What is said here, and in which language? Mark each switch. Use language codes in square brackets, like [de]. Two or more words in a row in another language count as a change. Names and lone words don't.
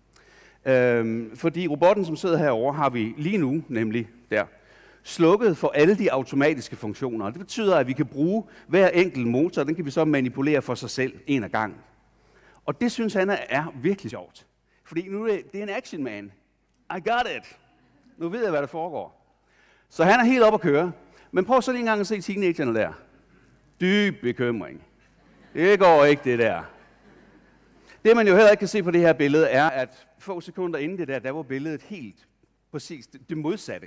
[da] Fordi robotten, som sidder herovre, har vi lige nu, nemlig der, slukket for alle de automatiske funktioner. Det betyder, at vi kan bruge hver enkelt motor, den kan vi så manipulere for sig selv en af gangen. Og det synes han er virkelig sjovt. Fordi nu det er en [en] action man. I got it. [da] Nu ved jeg, hvad der foregår. Så han er helt op at køre. Men prøv så lige en gang at se teenagerne der. Dyb bekymring. Det går ikke, det der. Det, man jo heller ikke kan se på det her billede, er, at få sekunder inden det der var billedet helt præcis det modsatte.